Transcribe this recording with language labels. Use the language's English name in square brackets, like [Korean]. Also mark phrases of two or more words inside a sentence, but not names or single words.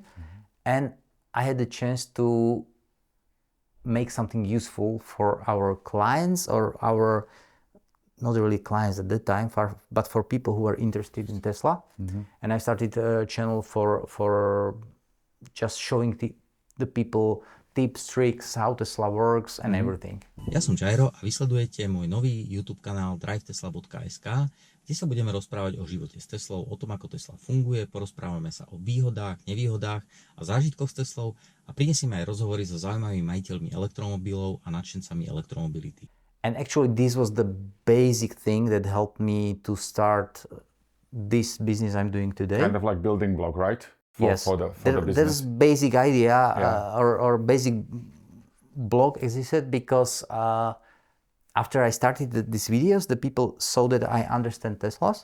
[English] And I had the chance to make something useful for our clients or our, not really clients at that time, but for people who are interested in Tesla. And I started a channel for just showing the people tips, tricks, how Tesla works and everything. [Slovak] Ja som Jairo a vysledujete môj nový YouTube kanál DriveTesla.sk, kde sa budeme rozprávať o živote s Teslou, o tom, ako Tesla funguje, porozprávame sa o výhodách, nevýhodách a zážitkoch s Teslou a prinesieme aj rozhovory so zaujímavými majiteľmi elektromobilov a nadšencami elektromobility. [English] And actually this was the basic thing that helped me to start this business I'm doing today. Kind of like building block, right? Yes, For the business. there's basic idea or basic block existed because after I started these videos, the people saw that I understand Teslas.